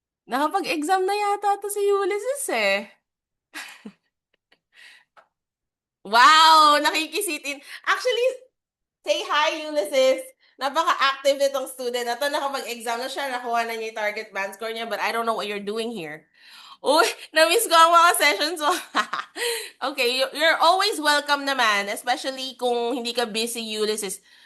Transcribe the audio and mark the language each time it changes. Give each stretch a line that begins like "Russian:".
Filipino: Nakapag-exam na yata to si Ulysses eh.
English: Wow, nakikisitin. Actually, say hi, Ulysses.
Filipino: Napaka-active nitong student na to. Nakapag-exam na siya, nakuha na niya yung target band score niya, but I don't know what you're doing here. Uy, na-miss ko ang mga sessions mo.
English: Okay, you're always welcome naman, especially kung hindi ka busy, Ulysses.